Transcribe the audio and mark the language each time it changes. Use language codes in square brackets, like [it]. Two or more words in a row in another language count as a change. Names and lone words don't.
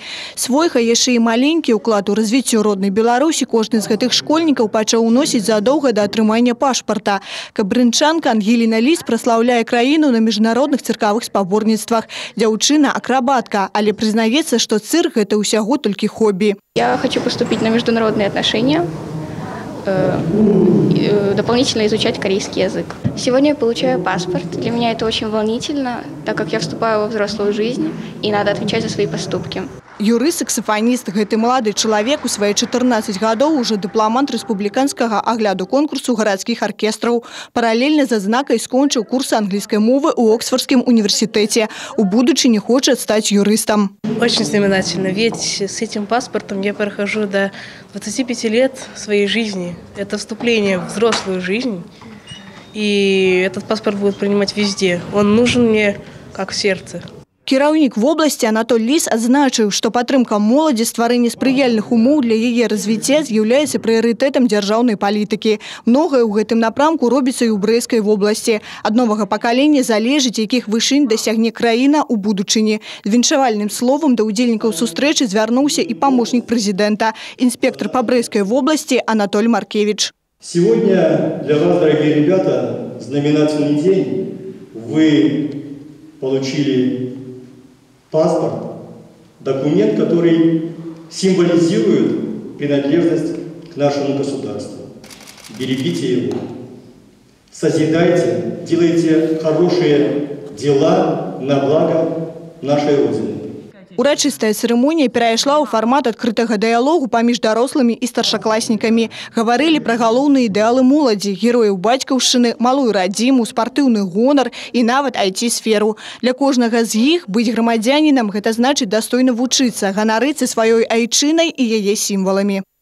[be] Свой, яшчэ і маленькі ўклад у развіццё роднай Беларусі кожны з гэтых школьнікаў пачаў уносіць задоўга да атрымання пашпарта. Кабрынчанка Ангеліна Ліс праслаўляе краіну на міжнародных цыркавых спаборніцтвах. Дзяўчына акробатка, але прызнаецца, што цырк – гэта ўсяго толькі хобі. [ru] Я хочу поступить на международные отношения, дополнительно изучать корейский язык. Сегодня я получаю паспорт. Для меня это очень волнительно, так как я вступаю во взрослую жизнь и надо отвечать за свои поступки. [be] Юрыст-саксафаніст, гэты малады чалавек у свае 14 гадоў уже дыпламант рэспубліканскага агляду конкурсу гарадскіх аркестраў. Паралельна з адзнакай скончыў курс англійскай мовы ў Оксфордскім універсітэце. У будучыні хоча стаць юрыстам. [ru] Очень знаменательно, ведь с этим паспортом я прохожу до 25 лет своей жизни. Это вступление в взрослую жизнь, и этот паспорт будет принимать везде. Он нужен мне как в сердце. [be] Кіраўнік вобласці Анатоль Ліс адзначыў, што падтрымка моладзі, стварэнне спрыяльных умоў для яе развіцця з'яўляецца прыярытэтам дзяржаўнай палітыкі. Многае ў гэтым напрамку робіцца і ў Брэйскай вобласці. Ад новага пакалення залежыць, якіх вышынь дасягне краіна ў будучыні. З віншавальным словам да ўдзельнікаў сустрэчы звярнуўся і памочнік прэзідэнта, інспектор па Брэйскай вобласці Анатоль Маркевич. [ru] Сегодня для вас, дорогие ребята, знаменательный день. Вы получили паспорт, документ, который символизирует принадлежность к нашему государству. Берегите его, созидайте, делайте хорошие дела на благо нашей Родины. [be] Урачыстая цырымонія перайшла ў фармат адкрытага дыялогу паміж дарослымі і старшакласнікамі. Гаварылі пра галоўныя ідэалы моладзі, герояў бацькаўшчыны, малую радзіму, спартыўны гонар і нават IT-сферу. Для кожнага з іх быць грамадзянінам – гэта значыць дастойна вучыцца, ганарыцца сваёй айчынай і яе сімваламі.